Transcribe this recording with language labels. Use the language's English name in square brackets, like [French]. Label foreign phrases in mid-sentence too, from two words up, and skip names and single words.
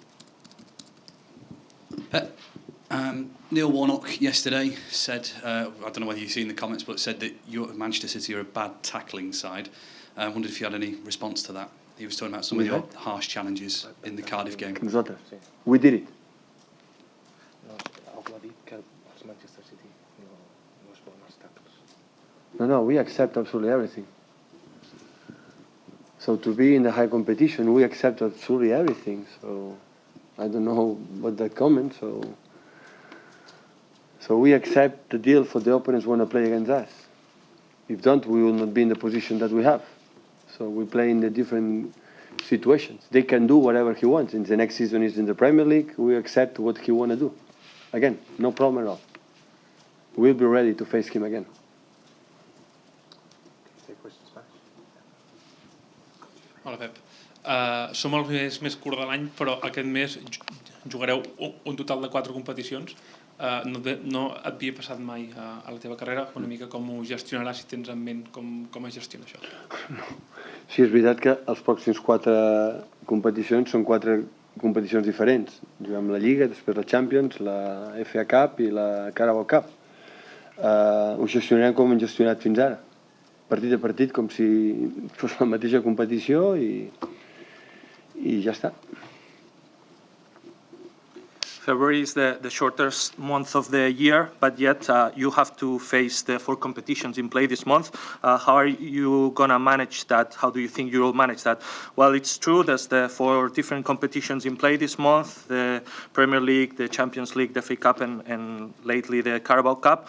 [English] Neil Warnock yesterday said, I don't know whether you've seen the comments, but said that Manchester City are a bad tackling side. I wondered if you had any response to that. He was talking about some of your harsh challenges in the Cardiff game. We did it. [Catalan] ha dit que els Manchester City no es volen els tackles. [English] No, we accept absolutely everything. So to be in the high competition, we accept absolutely everything. So I don't know what that comment. So we accept the deal for the opponents want to play against us. If don't, we will not be in the position that we have. So we play in the different situations. They can do whatever he wants. In the next season is in the Premier League. We accept what he want to do. Again, no problem at all. We'll be ready to face him again. Take questions, Spanish. [Catalan] Hola, Pep. Som el mes més curt de l'any, però aquest mes jugareu un total de 4 competicions. No et havia passat mai a la teva carrera, una mica com ho gestionaràs, si tens en ment com es gestiona això? No. Sí, és veritat que els pròxims 4 competicions són 4 competicions diferents. Juguem la Lliga, després la Champions, la FA Cup i la Carabao Cup. Ho gestionarem com hem gestionat fins ara. Partit a partit, com si fos la mateixa competició i ja està. [English] February is the shortest month of the year, but yet you have to face the 4 competitions in play this month. How are you going to manage that? How do you think you will manage that? Well, it's true there's the 4 different competitions in play this month, the Premier League, the Champions League, the FA Cup, and lately the Carabao Cup.